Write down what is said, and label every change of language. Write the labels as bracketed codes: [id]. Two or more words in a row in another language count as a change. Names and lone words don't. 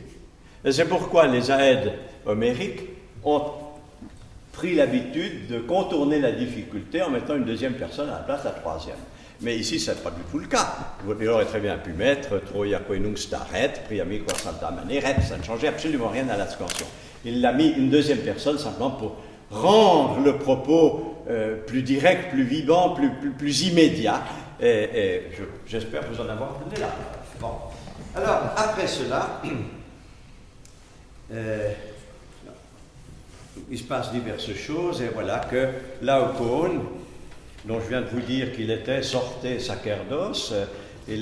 [fr] Et c'est pourquoi les aèdes homériques ont pris l'habitude de contourner la difficulté en mettant une deuxième personne à la place de la troisième. Mais ici, ce n'est pas du tout le cas. Il aurait très bien pu mettre [la] Troia quenum staret, priami qua santa maneret, [fr] ça ne changeait absolument rien à la scansion. Il l'a mis une deuxième personne simplement pour rendre le propos plus direct, plus vivant, plus immédiat. Et j'espère vous en avoir donné la preuve. Bon. Alors, après cela, il se passe diverses choses, et voilà que Laocoon, dont je viens de vous dire qu'il était [la] sorté sacerdos, [fr] il